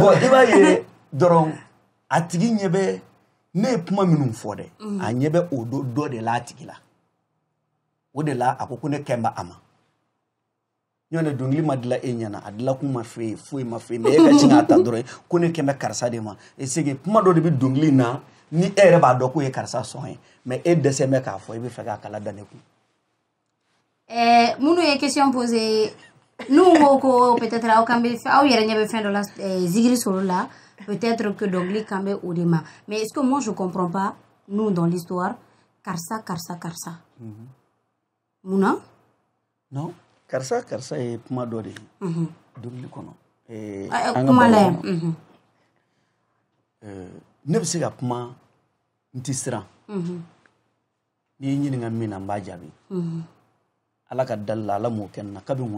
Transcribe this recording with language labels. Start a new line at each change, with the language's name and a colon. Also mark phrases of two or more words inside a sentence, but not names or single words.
Bambara: bon i b'a ye dɔrɔn a tigi ɲɛ bɛ ne ye kuma minnu fɔ dɛ a ɲɛ bɛ o dɔ de la a tigi la o de la a ko ne kɛn bɛ a ma ɲɔnɛ dɔnkili ma dilan e ɲɛna a dilan kun ma fɛ foyi ma fɛ mais e ka sin k'a ta dɔrɔn ko ne kɛn bɛ karisa de ma
French: et c'est que
Bambara: kuma dɔ de bɛ dɔnkili na ni e yɛrɛ b'a dɔn k'o ye karisa sɔn ye mais e dɛsɛ bɛ k'a fɔ i bɛ fɛ k'a kala da ne kun. minnu ye
French: question posée
Bambara: n'u ko ko peut-être aw kan bɛ aw yɛrɛ ɲɛ bɛ fɛn dɔ la zigiri solo la
French: peut-être que
Bambara: dɔnkili kan bɛ o de ma
French: mais est-ce que moi je comprends pas nous dans l'histoire
Bambara: karisa munna. non karisa ye kuma dɔ de ye dɔnkili kɔnɔ. kuma la ne bɛ se ka kuma n tɛ siran n'i ye ɲininka min na n b'a jaabi ala ka dali la ala m'o kɛ n na kabi n